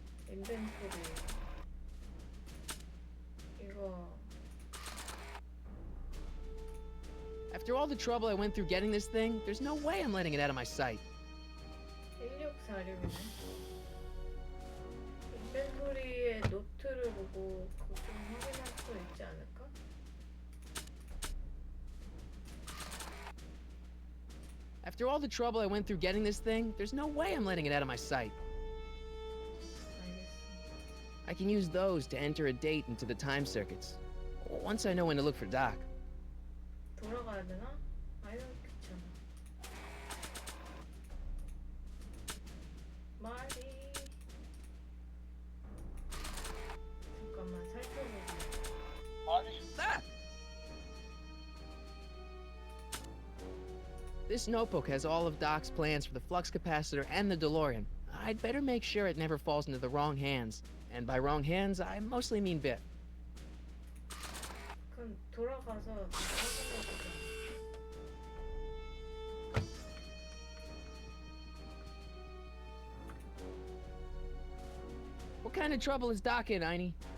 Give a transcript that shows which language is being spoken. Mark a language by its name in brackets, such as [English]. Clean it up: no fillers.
[Korean] 인벤토리 이거 [English] After all the trouble I went through getting this thing, there's no way I'm letting it out of my sight. [Korean] 입력 사료이네. 인벤토리에 노트를 보고 그거 좀 확인할 수 있지 않을까? [English] After all the trouble I went through getting this thing, there's no way I'm letting it out of my sight. [Korean] 알겠어. [English] I can use those to enter a date into the time circuits. Once I know when to look for Doc. [Korean] 돌아가야 되나? 아유 귀찮아. 말이 잠깐만 살펴보자. [English] Marty, This notebook has all of Doc's plans for the flux capacitor and the DeLorean. I'd better make sure it never falls into the wrong hands. And by wrong hands, I mostly mean Biff. [Korean] 그럼 돌아가서 확인해보자. [English] What kind of trouble is Doc in, Einie?